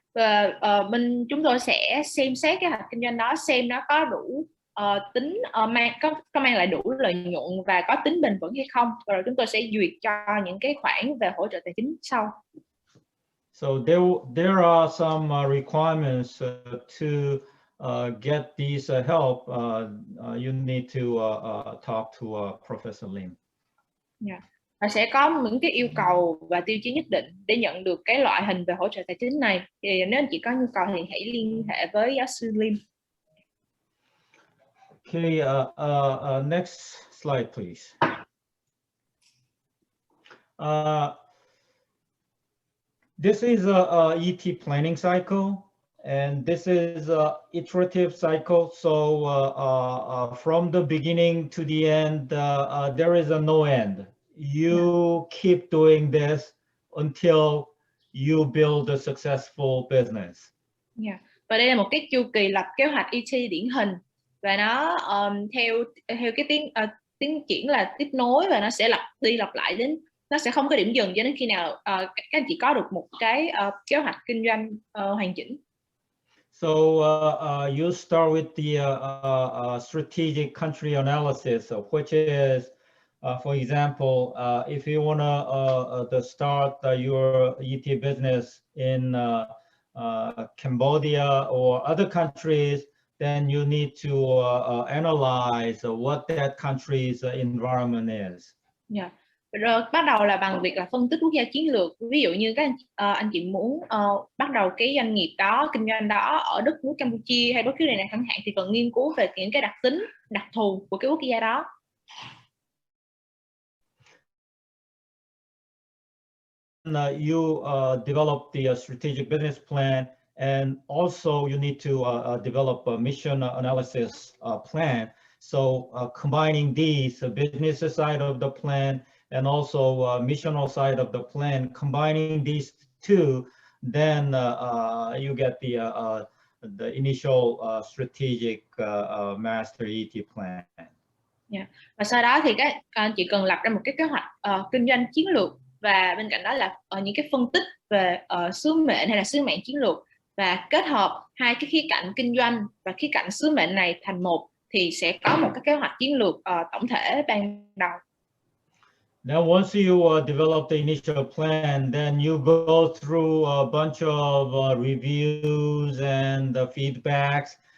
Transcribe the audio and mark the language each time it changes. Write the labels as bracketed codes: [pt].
[vi] Và chúng tôi sẽ xem xét cái hoạch kinh doanh đó, xem nó có đủ tính có mang lại đủ lợi nhuận và có tính bền vững hay không, rồi chúng tôi sẽ duyệt cho những cái khoản về hỗ trợ tài chính sau. [en] So there are some requirements to get these help. You need to talk to Professor Lim. Yeah. [vi] Và sẽ có những cái yêu cầu và tiêu chí nhất định để nhận được cái loại hình về hỗ trợ tài chính này. Thì nếu anh chị có nhu cầu thì hãy liên hệ với giáo sư Lim. [en] Okay, next slide, please. This is a ET planning cycle, and this is a iterative cycle. So from the beginning to the end, there is a no end. You keep doing this until you build a successful business. Yeah. [vi] Và đây là một cái chu kỳ lập kế hoạch ET điển hình, và nó theo cái tiến triển là tiếp nối, và nó sẽ lặp lại đến, nó sẽ không có điểm dừng cho đến khi nào các anh chị có được một cái kế hoạch kinh doanh hoàn chỉnh. [en] So you start with the strategic country analysis, which is, for example, if you want to start your ET business in Cambodia or other countries, then you need to analyze what that country's environment is. Yeah. [vi] Rồi bắt đầu là bằng việc là phân tích quốc gia chiến lược. Ví dụ như các anh chị muốn bắt đầu cái doanh nghiệp đó, kinh doanh đó ở đất nước Campuchia hay bất cứ nơi nào chẳng hạn, thì cần nghiên cứu về những cái đặc tính, đặc thù của cái quốc gia đó. [en] You develop the strategic business plan, and also you need to develop a mission analysis plan. So combining these, the business side of the plan and also missional side of the plan, combining these two, then you get the initial strategic master ET plan. Yeah. [vi] Và sau đó thì các anh chị cần lập ra một cái kế hoạch kinh doanh chiến lược, và bên cạnh đó là những cái phân tích về sứ mệnh hay là sứ mệnh chiến lược, và kết hợp hai cái khía cạnh kinh doanh và khía cạnh sứ mệnh này thành một, thì sẽ có một cái kế hoạch chiến lược tổng thể ban đầu. [en] Now, once you develop the initial plan, then you go through a bunch of reviews and feedbacks.